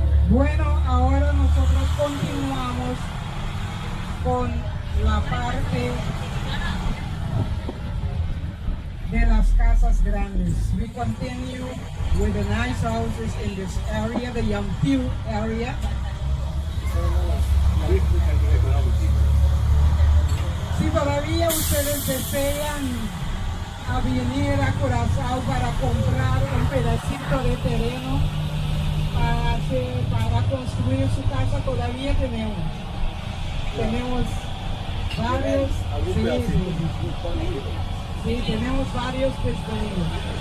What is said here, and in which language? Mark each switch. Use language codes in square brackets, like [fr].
[es] Bueno, ahora nosotros continuamos con la parte de las casas grandes. [en] We continue with the nice houses in this area, the Yampiu area. [es] Si todavía ustedes desean a venir a Curazao para comprar un pedacito de terreno para construir su casa, todavía tenemos varios, sí, tenemos varios disponibles.